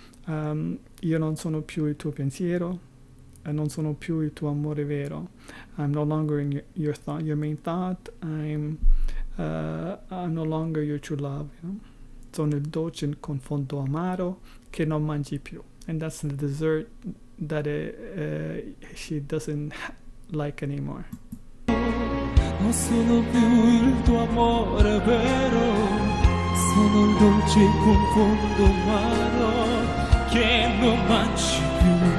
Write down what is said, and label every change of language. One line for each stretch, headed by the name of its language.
Italian: Io non sono più il tuo pensiero, non sono più il tuo amore vero.
English: I'm no longer in your thought, your main thought. I'm no longer your true love.
Italian: Sono il dolce con fondo amaro che non mangi più.
English: And that's the dessert that she doesn't like anymore.
Italian: Non sono più il tuo amore vero, sono il dolce con fondo amaro che non mangi più.